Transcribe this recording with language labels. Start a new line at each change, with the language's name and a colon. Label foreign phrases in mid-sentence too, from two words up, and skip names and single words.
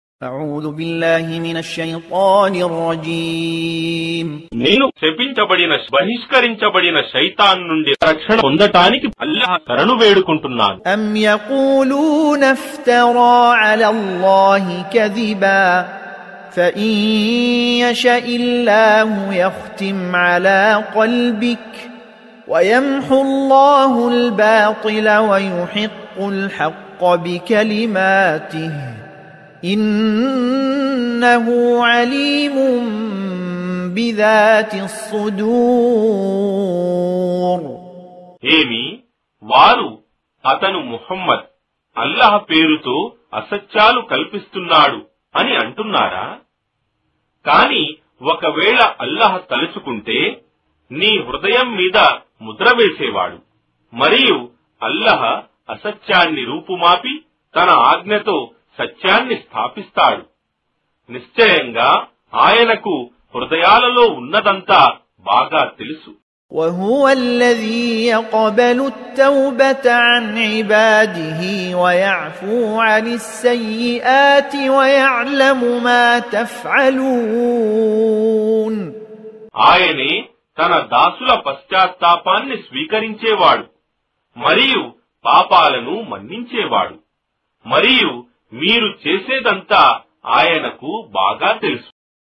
Arabic: أعوذ بالله من الشيطان الرجيم
Telugu: నేను శపించబడిన బహిష్కరించబడిన శైతాన్ నుండి రక్షణ పొందటానికి అల్లాహ్ శరణు వేడుకుంటున్నాను.
Arabic: أم يقولون افترى على الله كذبا فإن يشاء الله يختم على قلبك ويمحو الله الباطل ويحق الحق بكلماته إنه عليم بذات الصدور.
Telugu: ఏమి వారు అతను ముహమ్మద్ అల్లాహ్ పేరుతో అసత్యాలు కల్పిస్తున్నాడు అని అంటున్నారా? కాని ఒకవేళ అల్లాహ్ తలుచుకుంటే నీ హృదయం మీద ముద్ర వేసేవాడు. మరియు అల్లాహ్ అసత్యాన్ని రూపుమాపి తన ఆజ్ఞతో సత్యాన్ని స్థాపిస్తాడు. నిశ్చయంగా ఆయనకు హృదయాలలో ఉన్నదంతా బాగా తెలుసు.
Arabic: وهو الذي يقبل التوبة عن عباده ويعفو عن السيئات ويعلم ما تفعلون.
Telugu: ఆయనే తన దాసుల పశ్చాత్తాపాన్ని స్వీకరించేవాడు మరియు పాపాలను మన్నించేవాడు. మరియు మీరు చేసేదంతా ఆయనకు బాగా తెలుసు.